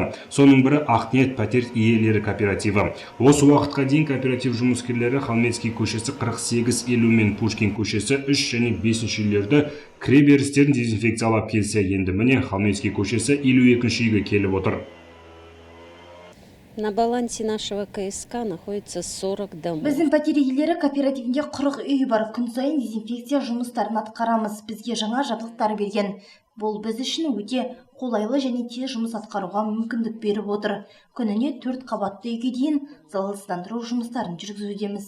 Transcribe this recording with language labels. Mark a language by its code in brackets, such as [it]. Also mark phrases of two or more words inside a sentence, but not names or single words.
[kk] Соның бірі Ақниет пәтер иелері кооперативі. Осы уақытқа дейін кооператив жұмыскерлері Халмецкий көшесі 48-50 мен Пушкин көшесі 3 және 5 үйлерді кіреберістерін дезинфекциялап келсе, енді міне Халмецкий көшесі 52-ші үйге келіп отыр. [ru] На балансе нашего КСК находится 40 домов. [kk] Біздің пәтер иелері кооперативінде 40 үй бар. Күн сайын дезинфекция жұмыстарын атқарамыз. Бізге жаңа жабдықтар берген. Бұл біз үшін өте қолайлы және тез жұмыс атқаруға мүмкіндік беріп отыр. Күніне 4 қабатты үйге дейін залалсыздандыру жұмыстарын жүргізудеміз.